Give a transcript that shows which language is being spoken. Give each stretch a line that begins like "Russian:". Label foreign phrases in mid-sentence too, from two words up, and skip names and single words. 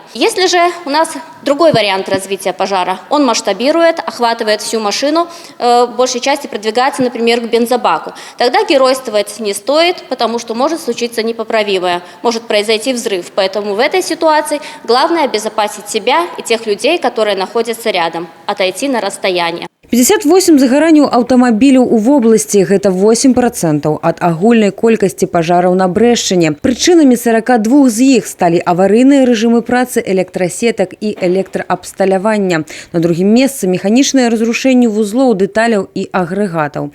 Russian: Если же у нас другой вариант развития пожара, он масштабирует, охватывает всю машину, в большей части продвигается, например, к бензобаку. Тогда геройствовать не стоит, потому что может случиться непоправимое, может произойти взрыв. Поэтому в этой ситуации главное обезопасить себя и тех людей, которые находятся рядом, отойти на расстояние.
Belarusian: 58 загаранняў аўтамабіляў у вобласці – гэта 8% ад агульнай колькасці пажараў на Брэшчыне. Прычынамі 42 з іх сталі аварыйныя рэжымы працы электрасетак і электраабсталявання. На другім месцы – механічнае разрушэнне вузлоў, дэталяў і агрэгатаў.